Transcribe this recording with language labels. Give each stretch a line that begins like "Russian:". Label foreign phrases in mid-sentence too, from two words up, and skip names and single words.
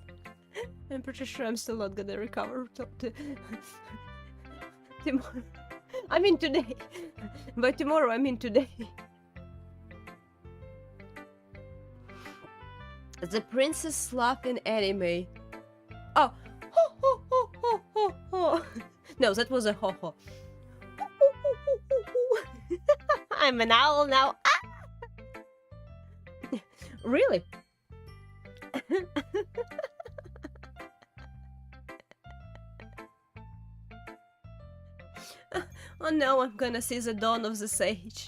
English: I'm pretty sure I'm still not gonna recover tomorrow. I mean today. By tomorrow, I mean today. The princess laugh in anime. Oh, ho ho ho ho ho ho. No, that was a ho ho. I'm an owl now. Ah! Really? Oh no, I'm gonna see the dawn of the sage.